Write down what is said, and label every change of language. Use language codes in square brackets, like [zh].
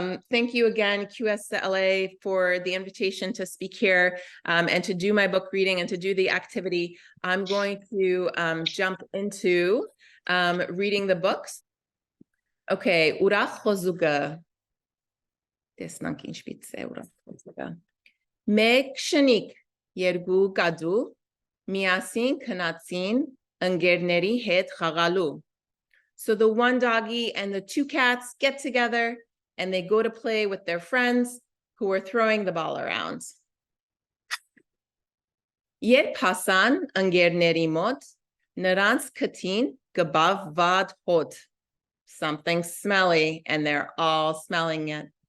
[en] Thank you again, QSLA, for the invitation to speak here and to do my book reading and to do the activity. I'm going to jump into reading the books. Okay, [hy] ՈՒՐԱԽ Խոզուկը. Տեսնանք ինչպիսի է ուրախ Խոզուկը. Մեկ շնիկ երկու կադու միասին քնացին ընկերների հետ խաղալու. [en] So the one doggy and the two cats get together and they go to play with their friends who are throwing the ball around. [hy] Երբ հասան ընկերների մոտ, նրանց քթին գբավ վատ հոտ. [en] Something smelly, and they're all smelling it.